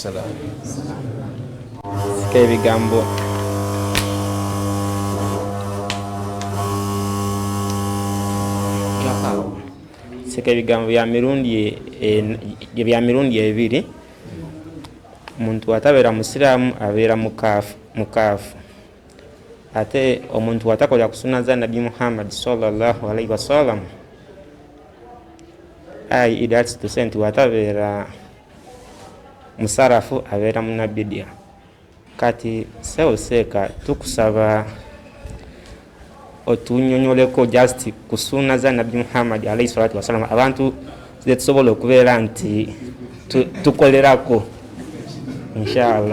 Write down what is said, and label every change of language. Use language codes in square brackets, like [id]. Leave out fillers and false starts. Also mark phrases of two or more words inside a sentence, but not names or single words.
[lg] Sika ebigambo bya mirundi ebiri omuntu atabeera musiraamu abeera mukaafu ate omuntu atakola ku sunna za Nabi Muhammad [ar] صلى الله عليه وسلم [en] that's to say [lg] nti watabeera musarafu abeera munabidia kati seeka tukusaba otunyonyoleko just ku sunna za nabbi Muhammad [ar] عليه الصلاة والسلام [lg] abantu ze tusobola okubeera nti tukolerako inshallah.